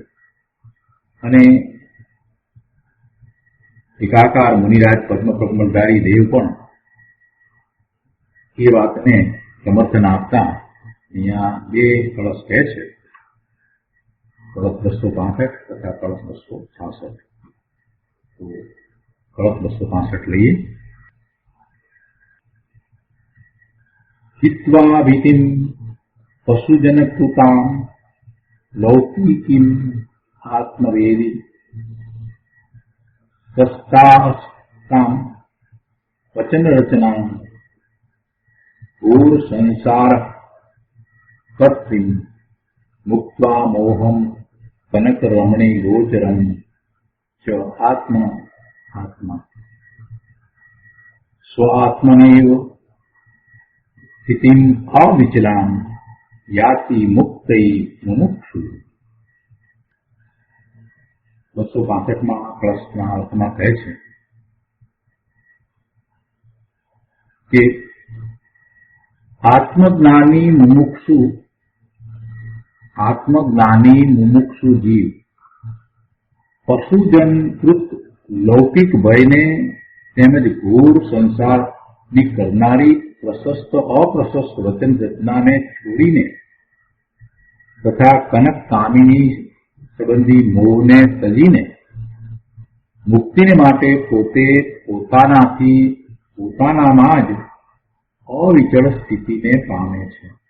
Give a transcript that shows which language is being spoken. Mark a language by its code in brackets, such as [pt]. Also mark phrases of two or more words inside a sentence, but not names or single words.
[gu] અને ટીકાકાર મુનિરાજ પદ્મપ્રકમલધારી દેવ પણ એ વાતને સમર્થન આપતા અહીંયા બે કળશ કહે છે, કળશ 265 તથા કળશ 266. તો કળશ 265 લઈએ. [sa] हित्वा भीतिं पशुजनकृतां लौकिकीं आत्मवेदी सस्तां वचन रचना घोर संसार कर्त्रीं मुक्त्वा मोहं कनक रमणी गोचरं च आत्मा आत्मा स्वात्मनेव स्थितिं अविचलां याति मुक्तै मुमुक्षु. [gu] 265 કળશના અર્થમાં કહે છે કે આત્મજ્ઞાની મુમુક્ષુ જીવ પશુજનકૃત લૌકિક ભયને તેમજ ઘોર સંસારની કરનારી પ્રશસ્ત અપ્રશસ્ત વચન રચનાને છોડીને તથા કનક કામિની સંબંધી મોહને તજીને મુક્તિને માટે પોતે પોતાનાથી પોતાનામાં જ અવિચળ સ્થિતિને પામે છે.